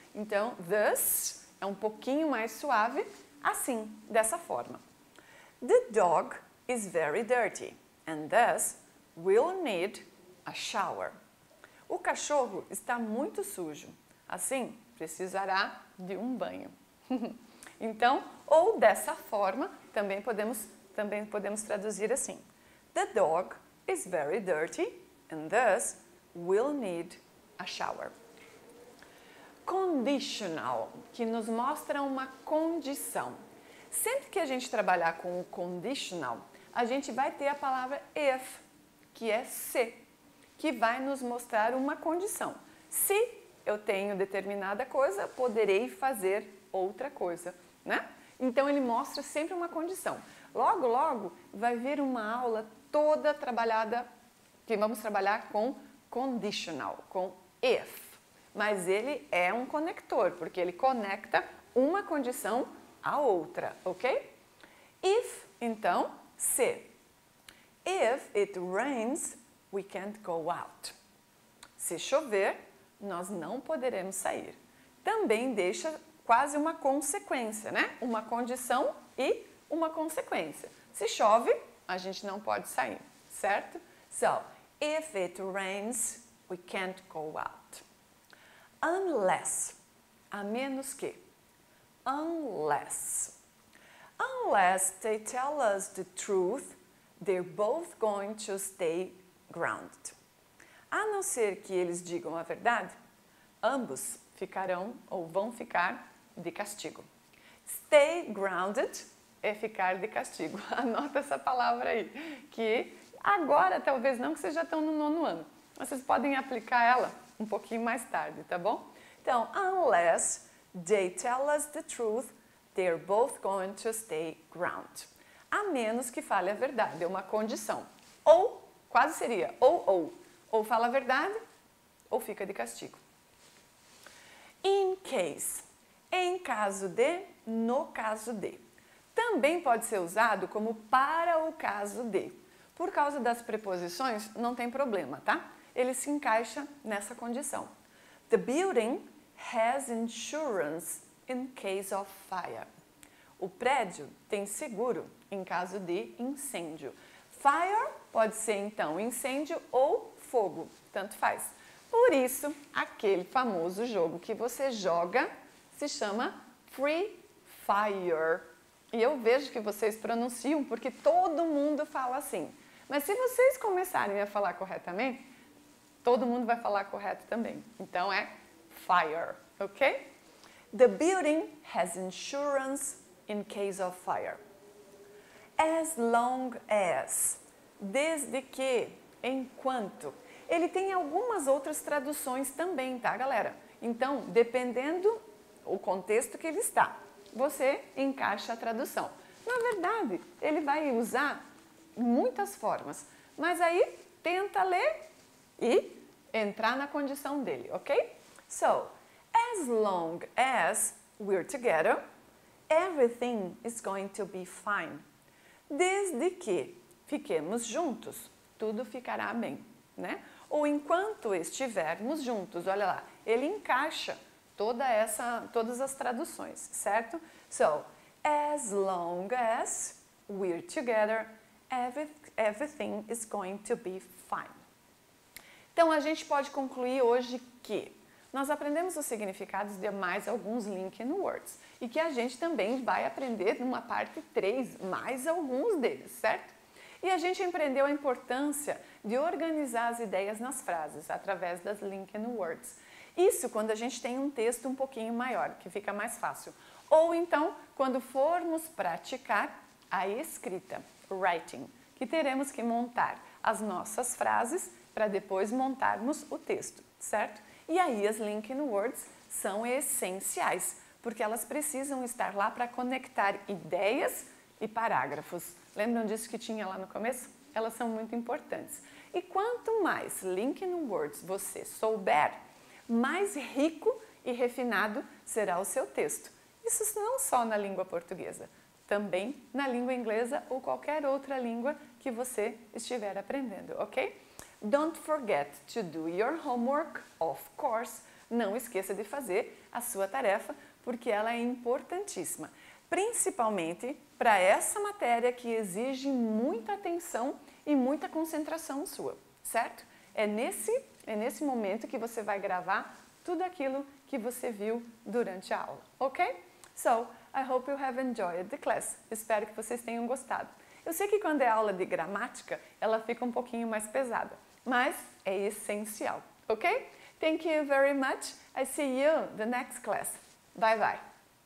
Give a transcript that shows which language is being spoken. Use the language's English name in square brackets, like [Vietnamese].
[Portuguese] Então, this é um pouquinho mais suave, assim, dessa forma. [English] The dog is very dirty, and thus will need a shower. [Portuguese] O cachorro está muito sujo, assim, precisará de um banho. Então, ou dessa forma, também podemos traduzir assim. [English] The dog is very dirty and thus will need a shower. [Portuguese] Conditional, que nos mostra uma condição. Sempre que a gente trabalhar com o conditional, a gente vai ter a palavra if, que é se, que vai nos mostrar uma condição. Se eu tenho determinada coisa, poderei fazer outra coisa, né? Então, ele mostra sempre uma condição. Logo, logo, vai vir uma aula toda trabalhada, que vamos trabalhar com conditional, com if. Mas ele é um conector, porque ele conecta uma condição à outra, ok? If, então, se. [English] If it rains, we can't go out. [Portuguese] Se chover, nós não poderemos sair. Também deixa quase uma consequência, né? Uma condição e uma consequência. Se chove, a gente não pode sair, certo? [English] So, if it rains, we can't go out. [Portuguese] Unless, a menos que. Unless. [English] Unless they tell us the truth, they're both going to stay grounded. [Portuguese] A não ser que eles digam a verdade, ambos ficarão ou vão ficar de castigo. Stay grounded é ficar de castigo. Anota essa palavra aí, que agora talvez não, que vocês já estão no 9º ano. Vocês podem aplicar ela um pouquinho mais tarde, tá bom? [English] Então, unless they tell us the truth, they're both going to stay grounded. [Portuguese] A menos que fale a verdade, é uma condição. Ou, quase seria, ou fala a verdade, ou fica de castigo. In case, em caso de, no caso de. Também pode ser usado como para o caso de. Por causa das preposições, não tem problema, tá? Ele se encaixa nessa condição. [English] The building has insurance in case of fire. [Portuguese] O prédio tem seguro em caso de incêndio. Fire pode ser, então, incêndio ou fogo, tanto faz. Por isso, aquele famoso jogo que você joga se chama Free Fire. E eu vejo que vocês pronunciam porque todo mundo fala assim. Mas se vocês começarem a falar corretamente, todo mundo vai falar correto também. Então é fire, ok? [English] The building has insurance in case of fire. [Portuguese] As long as, desde que, enquanto. Ele tem algumas outras traduções também, tá, galera? Então, dependendo o contexto que ele está, você encaixa a tradução. Na verdade, ele vai usar muitas formas, mas aí tenta ler e entrar na condição dele, ok? [English] So, as long as we're together, everything is going to be fine. [Portuguese] Desde que fiquemos juntos, tudo ficará bem, né? Ou enquanto estivermos juntos, olha lá, ele encaixa todas as traduções, certo? [English] So, as long as we're together, everything is going to be fine. [Portuguese] Então, a gente pode concluir hoje que nós aprendemos os significados de mais alguns Linking Words e que a gente também vai aprender numa parte 3, mais alguns deles, certo? E a gente aprendeu a importância de organizar as ideias nas frases através das Linking Words. Isso quando a gente tem um texto um pouquinho maior, que fica mais fácil. Ou então, quando formos praticar a escrita, writing, que teremos que montar as nossas frases para depois montarmos o texto, certo? E aí as Linking Words são essenciais, porque elas precisam estar lá para conectar ideias e parágrafos. Lembram disso que tinha lá no começo? Elas são muito importantes. E quanto mais Linking Words você souber, mais rico e refinado será o seu texto. Isso não só na língua portuguesa, também na língua inglesa ou qualquer outra língua que você estiver aprendendo, ok? [English] Don't forget to do your homework, of course. [Portuguese] Não esqueça de fazer a sua tarefa, porque ela é importantíssima. Principalmente para essa matéria que exige muita atenção e muita concentração sua, certo? É nesse momento que você vai gravar tudo aquilo que você viu durante a aula, ok? [English] So, I hope you have enjoyed the class. [Portuguese] Espero que vocês tenham gostado. Eu sei que quando é aula de gramática, ela fica um pouquinho mais pesada, mas é essencial, ok? [English] Thank you very much. I see you in the next class. Bye bye.